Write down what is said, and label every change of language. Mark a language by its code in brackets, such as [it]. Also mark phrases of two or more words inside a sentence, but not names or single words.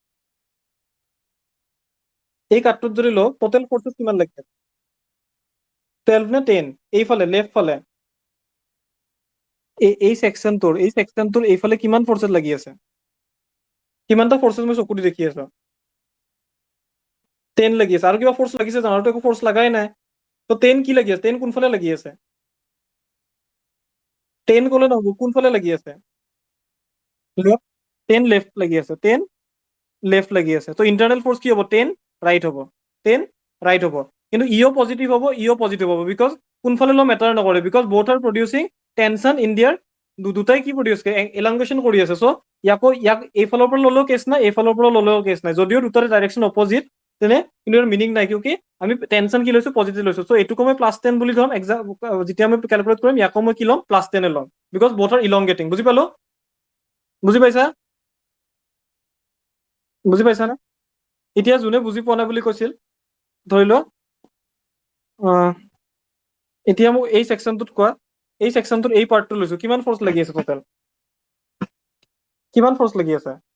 [as] এই কাটটোত যদি লওঁ টোটেল ফোর্সেস কিমান লাগি আছে 12 নে 10? এইফালে [en] left [as] এই সেকশনটোৰ এইফালে কিমান ফোর্সেস লাগি আছে, কিমানটা ফোর্সেস মই চকু দি দেখি আছো 10 লাগি আছে। আৰু কিবা ফোর্স লাগিছে জানো? আৰু তো একো ফোর্স লাগাই নাই। তো 10 কি লাগি আছে, 10 কোনফালে লাগি আছে? 10 ক'লে নহব, কোনফালে লাগি আছে? লেফট, 10 লেফট লাগি আছে, 10 লেফট লাগি আছে তো [en] internal force [as] কি হ'ব [en] 10 right [as] হ'ব [en] 10 right [as] হ'ব কিন্তু [en] you positive [as] হ'ব [en] you positive [as] হ'ব বিকজ কোনফালে ল মেটাৰ নকৰে [en] because both are producing tension in there [as] দুটাই কি প্ৰডিউচ কৰে এলাংগেশ্যন কৰি আছে চ' ইয়াক এইফালৰ পৰা ল'লেও কেছ নাই এইফালৰ পৰা ল'লেও কেছ নাই যদিও দুটাৰে ডাইৰেকশ্যন অপজিট তেনে কিন্তু ইয়াৰ মিনিং নাই কিয় আমি টেনচন কি লৈছো পজিটিভ লৈছো চ' এইটোকো মই +10 বুলি ধৰম এক্সাম যেতিয়া আমি কেলকুলেট কৰিম ইয়াকো মই কি ল'ম +10 ল'ম [en] because both are elongating [as] বুজি পালো বুজি পাইছা বুজি পাইছা না এতিয়া যোনে বুজি পোৱা নাই বুলি কৈছিল ধৰি লোৱা এতিয়া মোক এই সেকশনটোত কোৱা এই সেকশনটোত এই পাৰ্টটো লৈছো কিমান ফৰ্চ লাগি আছে টোটেল কিমান ফৰ্চ লাগি আছে